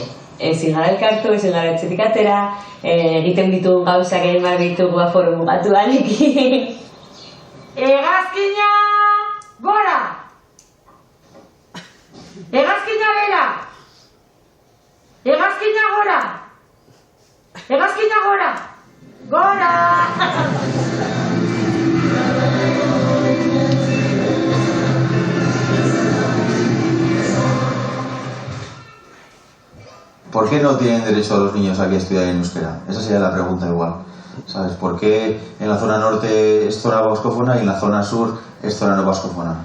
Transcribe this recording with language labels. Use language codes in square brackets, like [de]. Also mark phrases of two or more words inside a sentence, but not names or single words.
[eu] Ezin gara elkartu, ezin gara etxetik atera, egiten ditugun gauzak egin behar ditugu aforo mugatu anekin. Hegazkina gora! Hegazkina bera! Hegazkina gora! Hegazkina gora! Gora! [es] ¿Por qué no tienen derecho los niños aquí a estudiar en euskera? Esa sería la pregunta igual. ¿Sabes? ¿Por qué en la zona norte es zona vascófona y en la zona sur es zona no vascófona?